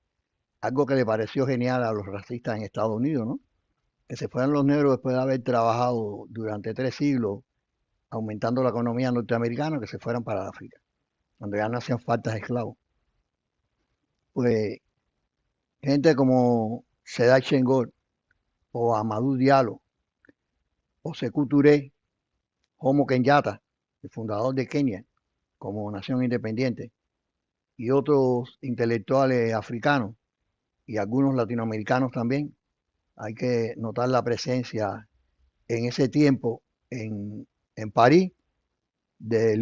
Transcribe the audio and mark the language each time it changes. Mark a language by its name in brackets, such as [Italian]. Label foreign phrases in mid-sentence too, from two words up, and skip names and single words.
[Spanish] Algo que le pareció genial a los racistas en Estados Unidos, ¿no? Que se fueran los negros después de haber trabajado durante 3 siglos aumentando la economía norteamericana, que se fueran para África, cuando ya no hacían falta esclavos. Pues gente como Sédar Senghor o Amadou Diallo o Sékou Touré, Jomo Kenyatta, el fundador de Kenia como nación independiente, y otros intelectuales africanos y algunos latinoamericanos también, hay que notar la presencia en ese tiempo en París del